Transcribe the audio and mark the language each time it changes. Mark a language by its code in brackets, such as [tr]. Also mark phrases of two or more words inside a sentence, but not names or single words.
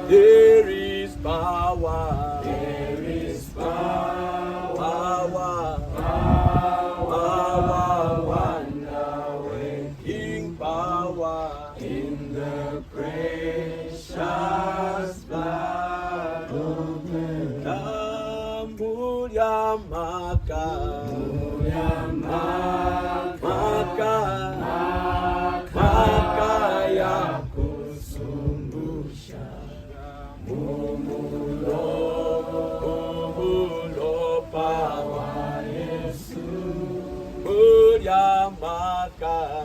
[en] There is power. There is power. Power, wonder-working power in the precious blood of the Lamb. [bem] Maka. Maka ya kusumbusha mumulo pawa Yesu Mulia maka